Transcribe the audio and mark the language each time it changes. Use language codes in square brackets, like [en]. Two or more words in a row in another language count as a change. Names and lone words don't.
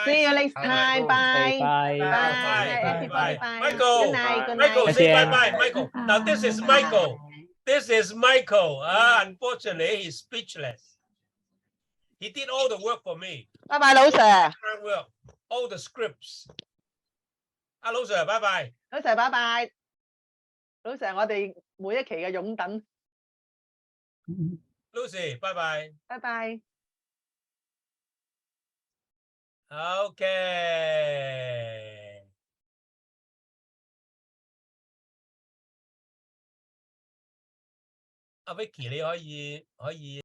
[en] See you next time. Bye. Bye. Michael. Good night. Michael, say bye. Michael. Now this is Michael. Unfortunately, he's speechless. He did all the work for me. Bye, 老 Sir. All the scripts. 老 Sir, bye. [yue] 老 Sir, 拜拜。老 Sir， 我哋每一期嘅擁躉。 [en] Lucy, bye. Bye. Okay. [yue] Vicky 你可以